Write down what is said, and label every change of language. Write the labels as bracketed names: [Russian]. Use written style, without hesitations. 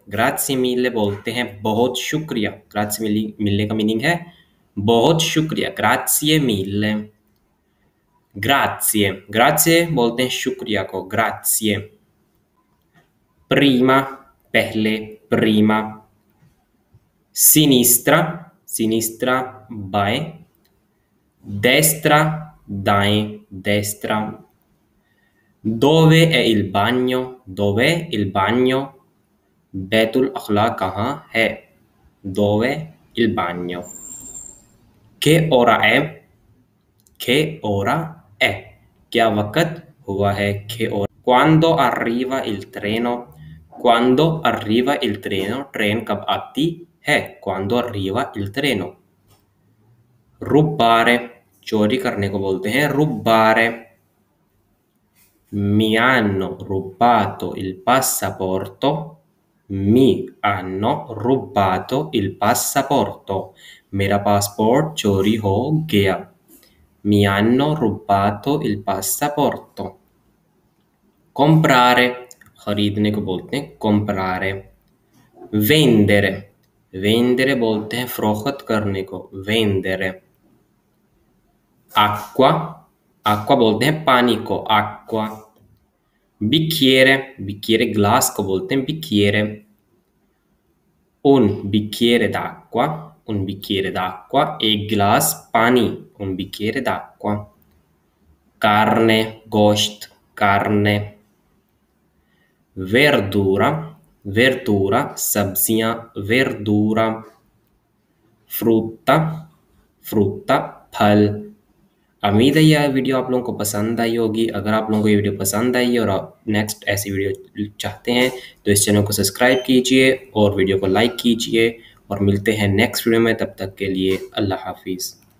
[Hindi] grazie mille बोलते हैं बहुत शुक्रिया। grazie mille का मीनिंग है बहुत शुक्रिया, grazie mille। [Italian] grazie। [Hindi] grazie बोलते हैं शुक्रिया को, grazie। prima। [Italian] पहले, prima। sinistra। [Hindi] sinistra बाएं। [Italian] destra दाएं, destra। dove è il bagno। dove il bagno। [Hindi] Betul अखला कहाँ है, [Italian] dove il bagno। che ora è। che ora è [Hindi] क्या वक़्त हुआ है, [Italian] che ora। quando arriva il treno। quando arriva il treno [Hindi] train कब आती है, [Italian] quando arriva il treno। रुब्बारे। [Hindi] चोरी करने को बोलते हैं रुब्बारे। [Italian] Mi hanno rubato il passaporto। mi hanno rubato il passaporto। [Hindi] मेरा पासपोर्ट चोरी हो गया। [Italian] Mi hanno rubato il passaporto। comprare। [Hindi] खरीदने को बोलते हैं comprare। [Italian] vendere। [Hindi] vendere बोलते हैं फरोख्त करने को, vendere। [Italian] acqua। [Hindi] acqua बोलते हैं पानी को, acqua। bicchiere। bicchiere ग्लास को बोलते हैं bicchiere। [Italian] un bicchiere d'acqua। un bicchiere d'acqua [Hindi] एक गिलास पानी, [Italian] un bicchiere d'acqua। carne गोश्त, carne। verdura। verdura सब्जियां, verdura। frutta। frutta फल। [Hindi] उम्मीद है यह वीडियो आप लोगों को पसंद आई होगी। अगर आप लोगों को ये वीडियो पसंद आई है और आप नेक्स्ट ऐसी वीडियो चाहते हैं तो इस चैनल को सब्सक्राइब कीजिए और वीडियो को लाइक कीजिए, और मिलते हैं नेक्स्ट वीडियो में। तब तक के लिए अल्लाह हाफिज़।